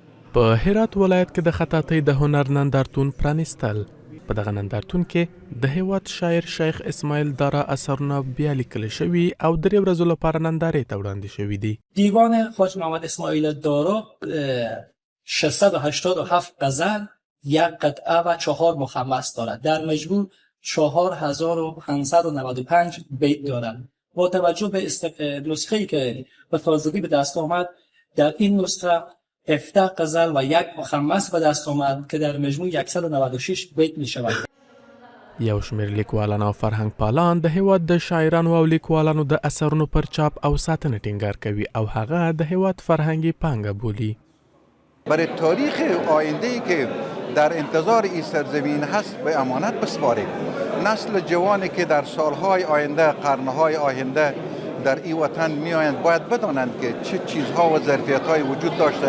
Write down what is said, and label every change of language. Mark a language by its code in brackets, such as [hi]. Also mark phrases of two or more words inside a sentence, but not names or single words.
[ps] په هرات ولایت کې د خطاطۍ د هنر نندارتون پرانیستل. په دغه نندارتون کې د هیواد شاعر شیخ اسماعیل دارا اثرونه بیا لیکل شوي او درې ورځو لپاره نندارې ته وړاندې شوي دي. [fa] دیوان خواجه محمد اسماعیل دارا 687 غزل، یک قطعه و 4 مخمس دارد. در مجموع 4595 بیت دارد. با توجه به نسخه‌ای که به تازگی به دست آمد، در این نسخه 17 غزل و یک مخمس به دست آمد که در مجموع 196 بیت می شود. [ps] یو شمیر لیکوالان او فرهنګ پالان د هیواد د شاعرانو او لیکوالانو د اثرونو پر چاپ او ساتنه ټینګار کوي او هغه د هیواد فرهنګي پانګه بولي. [fa] برای تاریخ آینده‌ای که در انتظار این سرزمین هست به امانت بسپاریم. نسل جوانی که در سالهای آینده، قرنهای آینده در این وطن میآیند باید بدانند که چه چیزها و ظرفیت‌های وجود داشته.